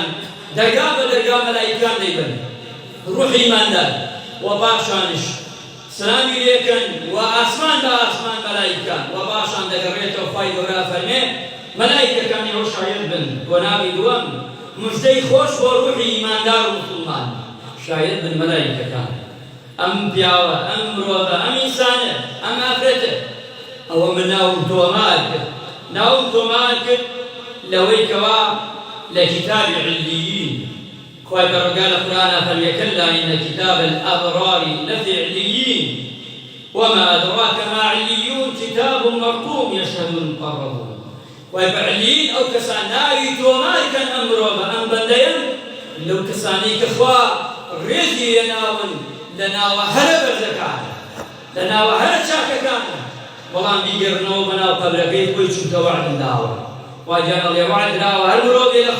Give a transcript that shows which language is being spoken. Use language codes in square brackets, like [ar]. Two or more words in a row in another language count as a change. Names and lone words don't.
[ckb] دەرگا بە دەرگا مەلایکان دەیبن ڕوحی ئیماندار و باشانش سلامی لێکەن و ئاسمان بە ئاسمان مەلایکان و باشان دەگەڕێتەوە خوای گەورە فەرمێ مەلایکەکانی ئەو شاید بن بۆ ناوی دووەم موژدەی خۆش بۆ ڕوحی ئیماندار و موسڵمان شاید بن مەلایکەکان ئەم پیاوە ئەم مرۆڤە ئەم ئینسانە ئەم ئافرەتە ئەوە من ناوم تۆمار کرد لەوەی کەوا لە کتابی علیین خوای پەروەردگار لە قورئانە فەرمێ [ar] کەلا ئین کتاب الأبرار لفی علیین وما أدراك ما علیون کتاب مرقوم یشهده المقربون [ckb] خوای پە علیین ئەو کەسان ناوی تۆمار کەن ئەم مرۆڤە ئەم بەندەیە لەو کەسانەی کە خوا ڕێزی لێناون لە ناوە هەرە بەرزەکانە لە ناوە هەرە چاکەکانە بەڵام بیگەڕنەوە بەناو قەبرەکەی خۆی چونکە وعدم داوە واجان ئەڵێ وعد دراوە هەر مرۆڤێ لە